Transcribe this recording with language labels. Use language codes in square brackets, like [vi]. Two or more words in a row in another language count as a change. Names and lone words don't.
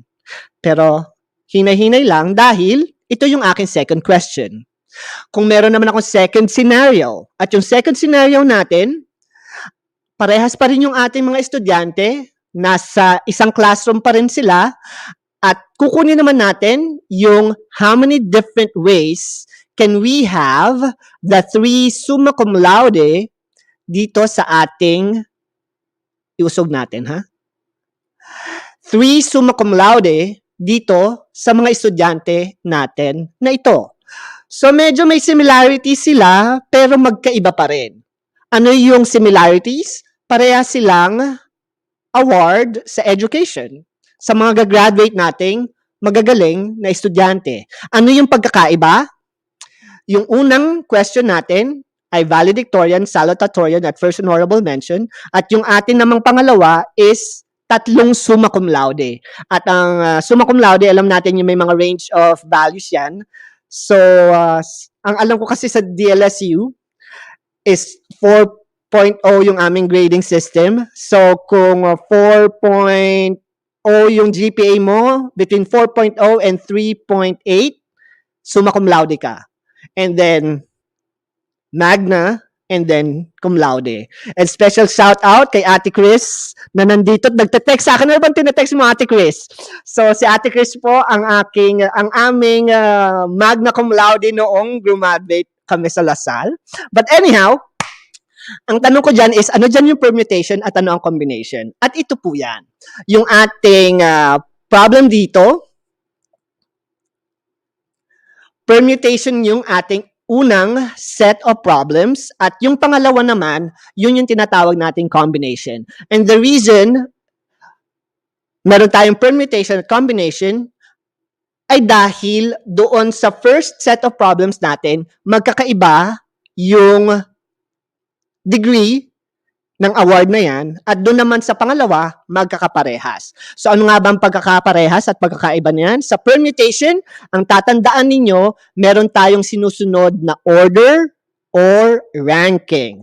[tl] Pero, hinay-hinay lang dahil ito yung aking [en] second question. [tl] Kung meron naman akong [en] second scenario, [tl] at yung [en] second scenario [tl] natin, parehas pa rin yung ating mga estudyante, nasa isang classroom pa rin sila, at kukunin naman natin yung [en] how many different ways can we have the 3 [la] summa cum laude [tl] dito sa ating iusog natin, ha? 3 [la] summa cum laude [tl] dito sa mga estudyante natin na ito. So, medyo may similarities sila, pero magkaiba pa rin. Ano yung similarities? Pareha silang award sa education sa mga gagraduate nating magagaling na estudyante. Ano yung pagkakaiba? yung unang question natin ay valedictorian, salutatorian, at [en] first honorable mention. [tl] At yung atin namang pangalawa is tatlong [la] summa cum laude. [tl] At ang [la] summa cum laude, [tl] alam natin yung may mga [en] range of values [tl] yan. So, ang alam ko kasi sa DLSU is 4.0 yung aming [en] grading system. [tl] So, kung 4.0 yung GPA mo, [en] between 4.0 and 3.8, [la] summa cum laude [tl] ka. [en] And then, magna, and then [la] cum laude. [en] And special shout out [tl] kay Ate Chris na nandito. Nagte-text sa akin. Ano bang tinetext mo, Ate Chris? So, si Ate Chris po ang aming [la] magna cum laude [tl] noong graduate kami sa Lasal. [en] But anyhow, [tl] ang tanong ko dyan is, ano dyan yung permutation at ano ang combination? At ito po yan. Yung ating problem dito, permutation yung ating unang [en] set of problems [tl] at yung pangalawa naman, yun yung tinatawag nating combination. [en] And the reason [tl] meron tayong permutation at combination ay dahil doon sa [en] first set of problems [tl] natin, magkakaiba yung degree ng award na yan at doon naman sa pangalawa, magkakaparehas. So ano nga ba ang pagkakaparehas at pagkakaiba niyan? Sa permutation, ang tatandaan ninyo, meron tayong sinusunod na [en] order or ranking.